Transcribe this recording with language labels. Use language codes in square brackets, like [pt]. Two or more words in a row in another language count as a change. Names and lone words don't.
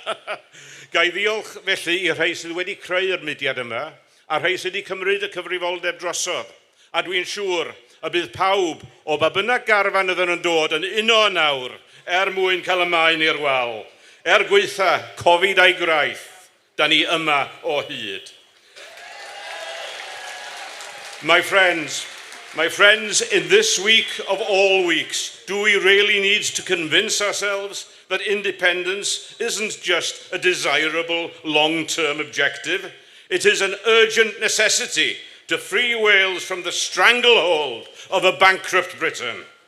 [cy] Gai ddiolch felly i rhai sydd wedi creu'r mudiad yma a rhai sydd wedi cymryd y cyfrifoldeb drosodd. A dwi'n siŵr y bydd pawb o ba bynnag garfan ydyn nhw'n dod yn uno nawr mwyn cael y maen i'r wal. Gweitha, Covid a'i graith, da ni yma o hyd. [en] My friends, in this week of all weeks, do we really need to convince ourselves that independence isn't just a desirable long-term objective? It is an urgent necessity to free Wales from the stranglehold of a bankrupt Britain.